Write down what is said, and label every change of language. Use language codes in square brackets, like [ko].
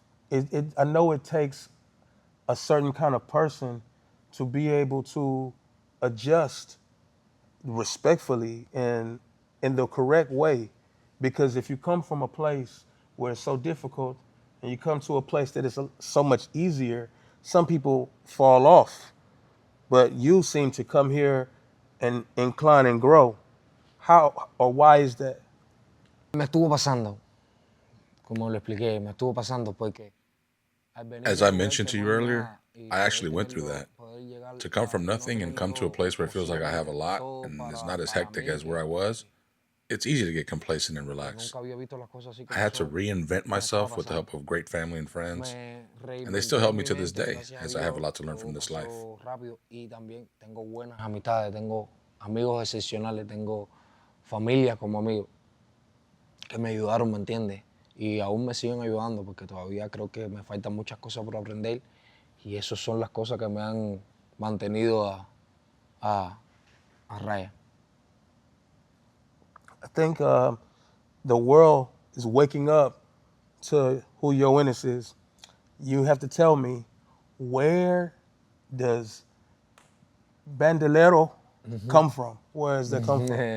[en] I know it takes a certain kind of person to be able to adjust respectfully and in the correct way. Because if you come from a place where it's so difficult and you come to a place that is so much easier, some people fall off. But you seem to come here and incline and grow. How or why is that? [es] Me estuvo pasando, como lo expliqué, me estuvo pasando porque [en] As I mentioned to you earlier, I actually went through that. To come from nothing and come to a place where it feels like I have a lot and it's not as hectic as where I was, it's easy to get complacent and relax. I had to reinvent myself with the help of great family and friends, and they still help me to this day, as I have a lot to learn from this life. [es] Y también tengo buenas amistades, tengo amigos excepcionales, tengo familia como amigos que me ayudaron, ¿me entiendes? Y aún me siguen ayudando porque todavía creo que me faltan muchas cosas por aprender y esas son las cosas que me han mantenido a raya. [en] I think the world is waking up to who Yoenis is. You have to tell me, where does Bandolero come from? Where does that come from?